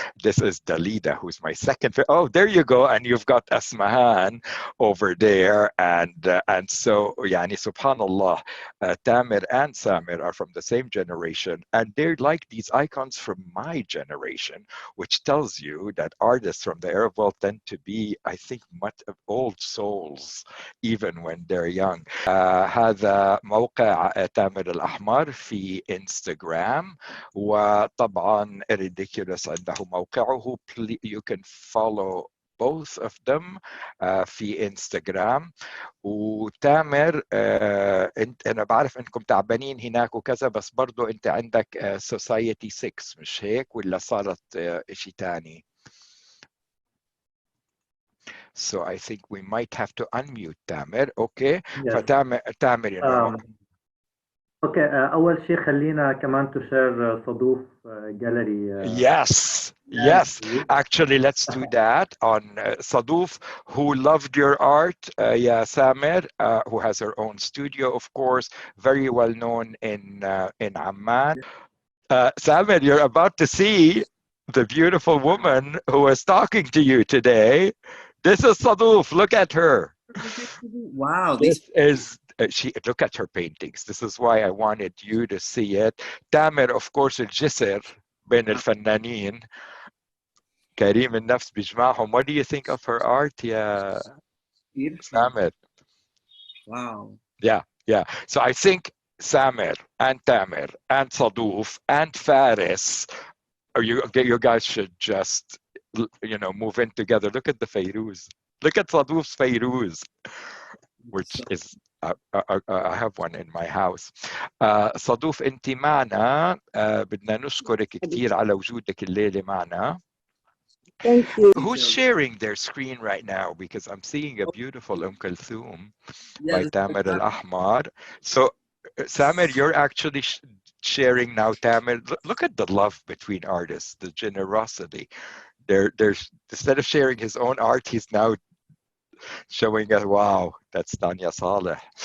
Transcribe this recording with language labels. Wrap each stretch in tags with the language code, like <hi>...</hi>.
<en>This is Dalida, who's my second favorite. Oh, there you go, and you've got Asmahan over there, and so, yani, subhanallah, Tamer and Samer are from the same generation, and they're like these icons from my generation, which tells you that artists from the Arab world tend to be, I think, much old souls even when they're young.</en> <ar>هذا موقع تامر الأحمر في انستغرام، وطبعا Ridikkuluz عنده موقعه.</ar> <en>You can follow both of them</en> <ar>في انستغرام. وتامر انا بعرف انكم تعبانين هناك وكذا، بس برضو انت عندك Society 6 مش هيك، ولا صارت شيء تاني؟</ar> <en>So I think we might have to unmute Tamer. Okay. Yes. Tamer, you know. Okay.</en> <ar>أول شيء خلينا كمان تشير صدوف gallery.</ar> <en>Yes. Actually, let's do that on Saduf, who loved your art. Samer, who has her own studio, of course, very well known in Amman. Samer, you're about to see the beautiful woman who was talking to you today. This is Saduf. Look at her. Wow. This is look at her paintings. This is why I wanted you to see it. Tamer, of course,</en> <ar>الجسر بين الفنانين. كريم النفس بيجمعهم.</ar> <en>What do you think of her art, Tamer? Wow. Yeah. So I think Samer and Tamer and Sadoof and Faris, or you guys should just, move in together. Look at the Fairuz. Look at Sadoof's Fairuz, which is I have one in my house.</en> <ar>صدوف انت معنا، بدنا نشكرك كثير على وجودك الليلة معنا.</ar> <en>Thank you. Who's sharing their screen right now? Because I'm seeing a beautiful Kulthum by Tamer Al-Ahmar. So, Samer, you're actually sharing now, Tamer. Look at the love between artists, the generosity. There's instead of sharing his own art, he's now showing us, wow, that's Tanya Saleh.</en>